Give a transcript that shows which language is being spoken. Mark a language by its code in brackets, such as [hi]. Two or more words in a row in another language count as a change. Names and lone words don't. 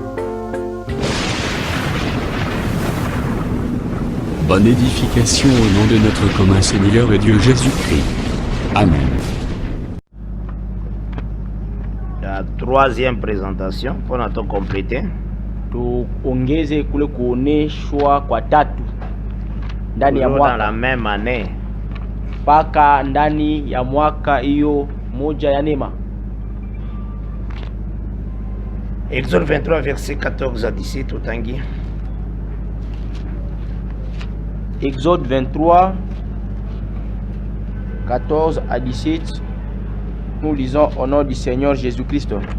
[fr] Bonne édification au nom de notre commun Seigneur et Dieu Jésus-Christ. Amen. La troisième présentation, pour notre compléter. [sw] Tuongeze kule kuoneshwa kwa tatu ndani ya [fr] Toujours dans la [sw] mwaka [fr] même année. [sw] mpaka ndani ya mwaka hiyo moja ya neema. [fr] Exode 23, verset 14 à 17, Utangi. Exode 23, 14 à 17, nous lisons au nom du Seigneur Jésus-Christ.